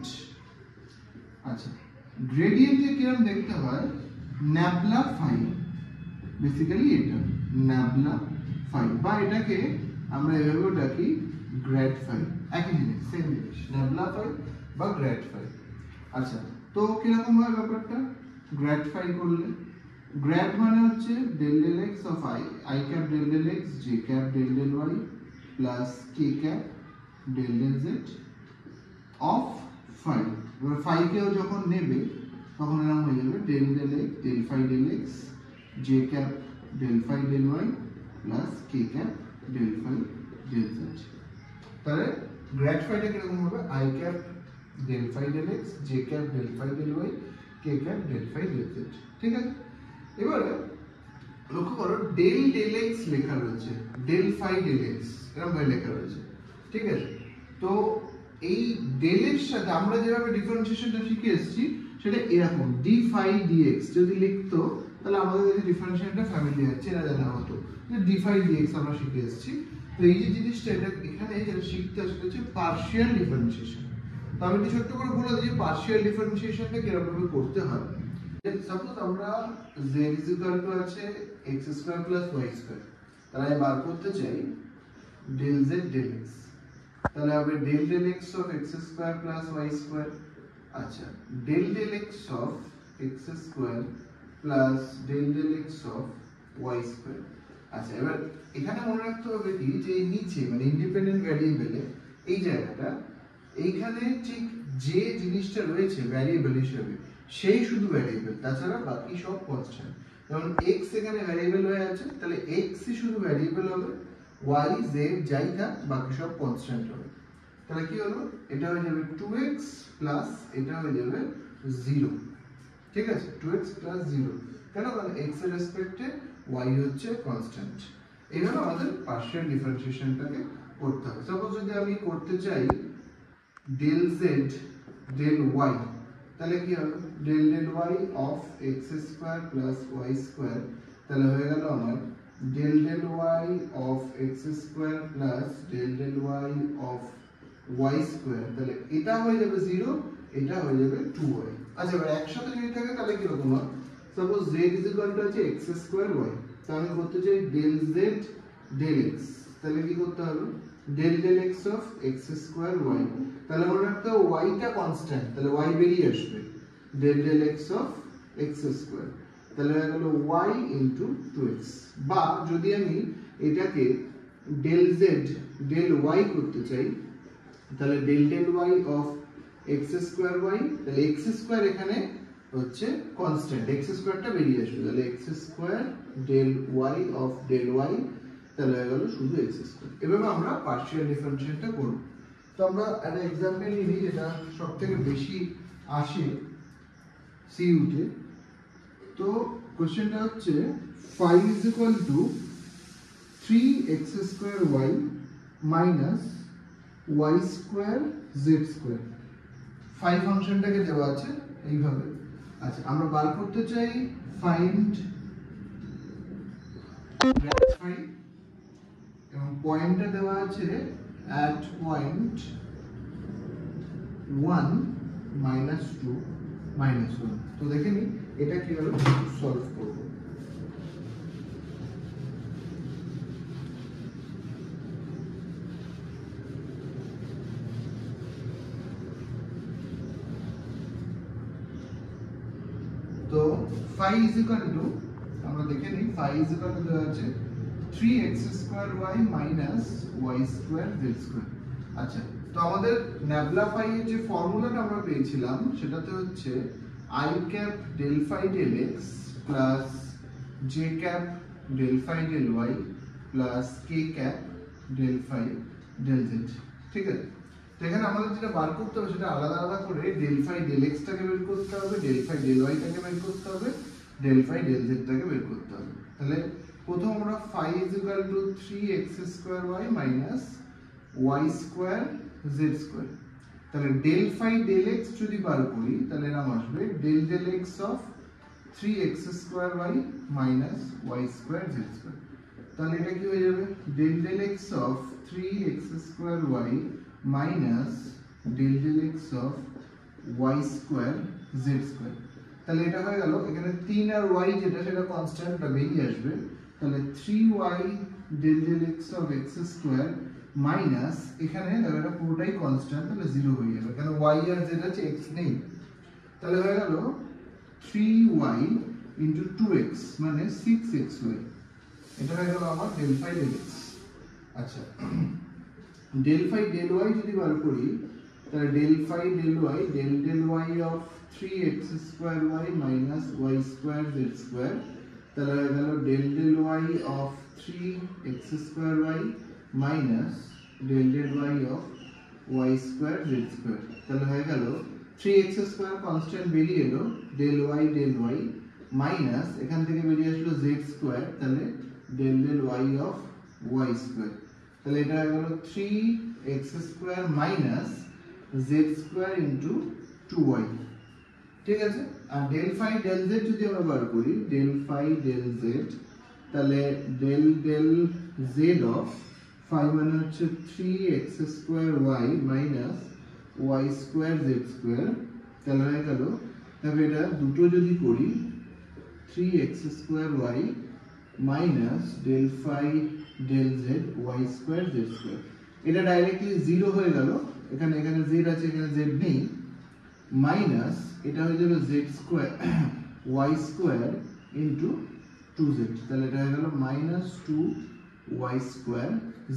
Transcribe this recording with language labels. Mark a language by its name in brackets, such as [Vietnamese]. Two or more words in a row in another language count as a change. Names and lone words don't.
[Bangla] আচ্ছা, গ্রেডিয়েন্টে কিরকম দেখতে হয়, [English] nabla phi, [Bangla] বেসিক্যালি এটা [English] nabla phi, [Bangla] বা এটাকে আমরা এভাবেও ডাকি [English] grad phi, [Bangla] একই জিনিস, সেম জিনিস, [English] nabla phi [Bangla] বা [English] grad phi. [Bangla] আচ্ছা, তো কিরকম হয় ব্যাপারটা [English] grad phi [Bangla] করলে? [English] গ্র্যাড [Bangla] মানে হচ্ছে [English] del del x of I cap del del x, j cap del del y plus k cap del del z of phi। [Bangla] এবার phi কেও যখন নেবে তখন এরকম হয়ে যাবে [English] del del x, del phi del x, j cap del phi del y plus k cap del phi del z। [Bangla] তাহলে [English] grad phiটা [Bangla] কিরকম হবে, [English] I cap del phi del x, j cap del phi del y, k cap del phi del z, [Bangla] ঠিক আছে? এবারে লক্ষ্য করো [English] del del x [Bangla] লেখা রয়েছে, [English] del phi del x [Bangla] এরকম ভাবে লেখা রয়েছে, ঠিক আছে? তো এই del এর সাথে আমরা যেভাবে ডিফারেন্সিয়েশনটা শিখে এসেছি সেটা এরকম [English] d phi dx [Bangla] যদি লিখতো তাহলে আমাদের এই ডিফারেন্সিয়েশনটা ফ্যামিলিয়ার, চেনা জানা হতো যে [English] d phi dx [Bangla] আমরা শিখে এসেছি। তো এই যে জিনিসটা এটা এখানে যেটা শিখতে আসলে হচ্ছে [English] partial differentiation. [Bangla] তো আমি একটু ছোট্ট করে বলে দিই [English] partial differentiationটা [Bangla] কিরকম ভাবে করতে হয়। [English] সাপোজ [Bangla] আমরা z আছে [English] x square plus y square, [Bangla] তাহলে আমি বার করতে চাই [English] del z del x, [Bangla] তাহলে হবে [English] del del x of x square plus y square. [Bangla] আচ্ছা, [English] del del x of x square plus del del x of y square. [Bangla] আচ্ছা, এবার এখানে মনে রাখতে হবে কি যে নিচে মানে [English] independent variableে [Bangla] এই জায়গাটা, এইখানে ঠিক যে জিনিসটা রয়েছে ভ্যারিয়েবল হিসেবে সেই শুধু ভ্যারিয়েবল, তাছাড়া বাকি সব কনস্ট্যান্ট। যেমন x এখানে ভ্যারিয়েবল হয়ে আছে, তাহলে x ই শুধু ভ্যারিয়েবল হবে, y z যাই থাক বাকি সব কনস্ট্যান্ট হবে। তাহলে কি হলো, এটা হয়ে যাবে 2x প্লাস এটা হয়ে যাবে 0, ঠিক আছে? 2x প্লাস 0, কেন? কারণ x এর রেসপেক্টে y হচ্ছে কনস্ট্যান্ট। এইভাবে আমাদের [English] partial differentiationটাকে [Bangla] করতে হবে। সাপোজ যদি আমি করতে চাই [English] del z del y, [Bangla] তাহলে কি হবে [English] del del y of x square plus y square, [Bangla] তাহলে হয়ে গেল আমার [English] del del y of x square plus del del y of y square, [Bangla] তাহলে এটা হয়ে যাবে [English] 0, এটা হয়ে যাবে 2y। [Bangla] আচ্ছা, এবার একসাথে যদি থাকে তাহলে কি রকম হবে, সাপোজ z আছে [English] x square y, [Bangla] তাহলে আমি করতে চাই [English] del z del x, [Bangla] তাহলে কি করতে হবে [English] del del x of x square y, [Bangla] তাহলে মনে রাখতে হবে y টা কনস্ট্যান্ট, তাহলে y বেরিয়ে আসবে [English] del del x of x square, [Bangla] তাহলে হয়ে গেল [English] y into 2x। [Bangla] বা যদি আমি এটাকে [English] del z del y [Bangla] করতে চাই তাহলে [English] del del y of x square y, [Bangla] তাহলে [English] x square [Bangla] এখানে হচ্ছে কনস্ট্যান্ট, [English] x squareটা [Bangla] বেরিয়ে আসবে, তাহলে [English] x square del y of del y, [Bangla] তাহলে হয়ে গেল শুধু [English] x square. [Bangla] এভাবে আমরা [English] partial differentiationটা [Bangla] করব। তো আমরা একটা এক্সাম্পল নিই যেটা সব থেকে বেশি আসে সিইউতে। তো কোশ্চেনটা হচ্ছে [English] phi is equal to 3x square y minus y square z square। [Bangla] phi ফাংশনটাকে দেওয়া আছে এইভাবে। আচ্ছা, আমরা বার করতে চাই [English] find grad phi, [Bangla] এবং পয়েন্টটা দেওয়া আছে [English] at point 1 minus 2 minus 1। [Bangla] তো দেখে নি এটা কিভাবে সলভ করব। তো [English] phi is equal to, [Bangla] আমরা দেখে নিই [English] phi is equal to [Bangla] দেওয়া আছে [English] 3x square y minus y square z square। [Bangla] আচ্ছা, তো আমাদের [English] nabla phi [Bangla] এর যে ফর্মুলাটা আমরা পেয়েছিলাম সেটাতে হচ্ছে [English] i cap del phi del x plus j cap del phi del y plus k cap del phi del z। [Bangla] ঠিক আছে, তো এখানে আমাদের যেটা বার করতে হবে সেটা আলাদা আলাদা করে [English] del phi del x [Bangla] টাকে বের করতে হবে, [English] del phi del y [Bangla] টাকে বের করতে হবে, [English] del phi del z [Bangla] টাকে বের করতে হবে। তাহলে প্রথম আমরা [English] phi is equal to 3x square y minus y square z square। তাহলে del phi del x [Bangla] যদি বার করি তাহলে এর নাম আসবে [English] del x of 3x square y minus y square z square। [Bangla] তাহলে এটা কি হয়ে যাবে [English] del x of 3x square y minus del x of y square z square। [Bangla] তাহলে এটা হয়ে গেল, এখানে 3 আর y যেটা সেটা কনস্ট্যান্টটা বেরিয়ে আসবে। তাহলে [English] 3y del x of x square [Bangla] মাইনাস এখানে এটা পুরোটাই কনস্ট্যান্ট, তাহলে 0 হয়ে যাবে কারণ y আর z আছে, x নেই। তাহলে হয়ে গেল [English] 3y into 2x [Bangla] মানে 6xy। এটা হয়ে গেল আমার [English] del phi del x। আচ্ছা, del phi del y [Bangla] যদি বার করি তাহলে [English] del phi del y del y of 3x square y minus y square z square। [Bangla] তাহলে হয়ে গেল [English] del y of 3x square y minus del y of y square z square। [Bangla] তাহলে হয়ে গেল [English] 3x square [Bangla] কনস্ট্যান্ট বেরিয়ে এলো, [English] del y [Bangla] মাইনাস এখান থেকে বেরিয়ে আসলো [English] z square, [Bangla] তাহলে [English] del y of y square. [Bangla] তাহলে এটা হয়ে গেল [English] 3x square minus z square into 2y. [Bangla] ঠিক আছে, আর [English] del phi del z [Bangla] যদি আমরা বার করি [English] del phi del z, [Bangla] তাহলে [English] del z of phi [Bangla] মানে হচ্ছে [English] 3x square y minus y square z square। [Bangla] তাহলে হয়ে গেল, তবে এটা দুটো যদি করি [English] 3x square y minus del phi del z y square z square। [Bangla] এটা ডাইরেক্টলি 0 হয়ে গেল, এখানে z আছে, এখানে z নেই, মাইনাস এটা হয়ে যাবে [English] z square y square into 2z. [Bangla] তাহলে এটা হয়ে গেল [English] minus 2y square z.